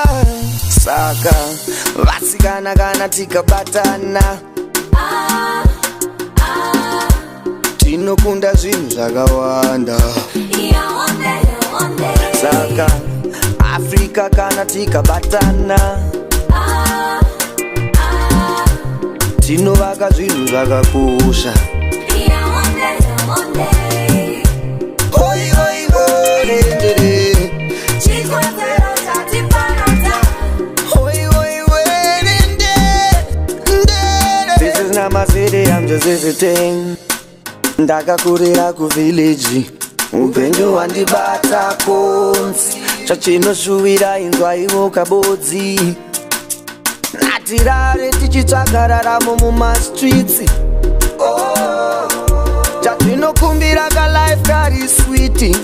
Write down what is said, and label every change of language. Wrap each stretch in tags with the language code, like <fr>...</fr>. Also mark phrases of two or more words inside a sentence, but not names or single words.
<sn>Saka vasikana kana tikabatana, tinokunda zvinhu zvakawanda. Saka Afrika kana tikabatana, tinovaka zvinhu zvakakosha. Hoi hoi hoi ndere, hoi hoi hoi ndere.</sn> <en>This is not my city, I'm just visiting.</en> <sn>Ndakakurira kuvillage, upenyu wandibata konzi. Chachinoshuwira inzwa iwo kabodzi. Natirare tichitsvaga raramo mumastreets. Oh, chatinokumbira ka life kari sweet.</sn>